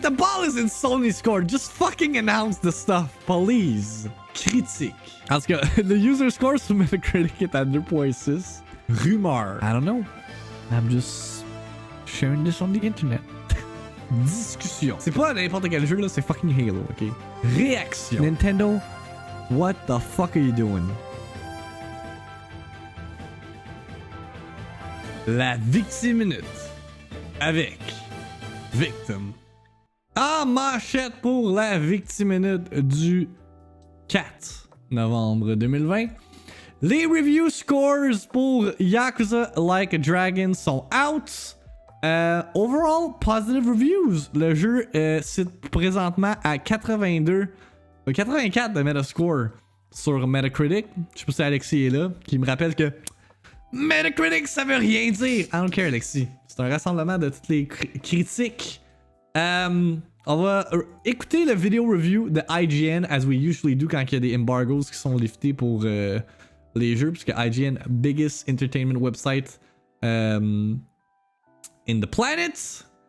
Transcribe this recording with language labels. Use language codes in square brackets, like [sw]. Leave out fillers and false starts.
[en] The ball is in Sony's court. Just fucking announce the stuff, please. [fr] Critique. En tout cas, [en] the user score [fr] sur Metacritic est à 2.6. Rumeur. [en] I don't know. I'm just sharing this on the internet. [fr] Discussion. C'est pas n'importe quel jeu là, c'est fucking Halo, ok? Réaction. [en] Nintendo, what the fuck are you doing? [fr] La victime minute. Avec Victim. En manchette pour la victime minute du 4 novembre 2020. Les review scores pour Yakuza Like a Dragon sont out. [en] Overall, positive reviews. [fr] Le jeu c'est présentement à 84 de Metascore sur Metacritic. Je sais pas si Alexis est là, qui me rappelle que Metacritic, ça veut rien dire. [en] I don't care, Alexis. [fr] C'est un rassemblement de toutes les critiques. On va écouter le vidéo review de IGN, [en] as we usually do [fr] quand il y a des embargoes qui sont liftés pour les jeux, puisque IGN, [en] biggest entertainment website in the planet.